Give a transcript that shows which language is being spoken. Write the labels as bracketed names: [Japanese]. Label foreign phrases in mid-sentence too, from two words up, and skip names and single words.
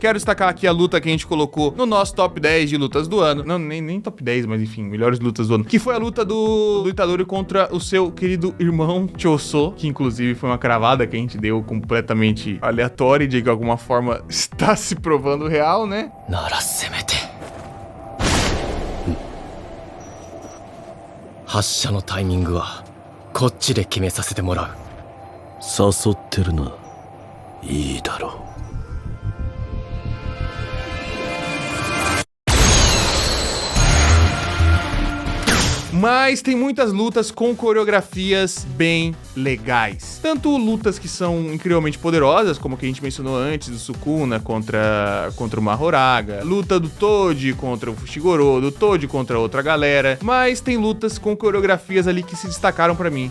[Portuguese] Quero destacar aqui a luta que a gente colocou no nosso top 10 de lutas do ano. Não, nem top 10, mas enfim, melhores lutas do ano. Que foi a luta do Itadori contra o seu querido irmão Choso, que inclusive foi uma cravada que a gente deu completamente aleatória e de alguma forma está se provando real, né? [Japanese] ならせめて。発射のタイミングはこっちで決めさせてもらう。誘ってるな。いいだろう。 [Portuguese] Mas tem muitas lutas com coreografias bem legais. Tanto lutas que são incrivelmente poderosas, como a que a gente mencionou antes, do Sukuna contra o Mahoraga, luta do Toji contra o Fushiguro, do Toji contra outra galera, mas tem lutas com coreografias ali que se destacaram pra mim.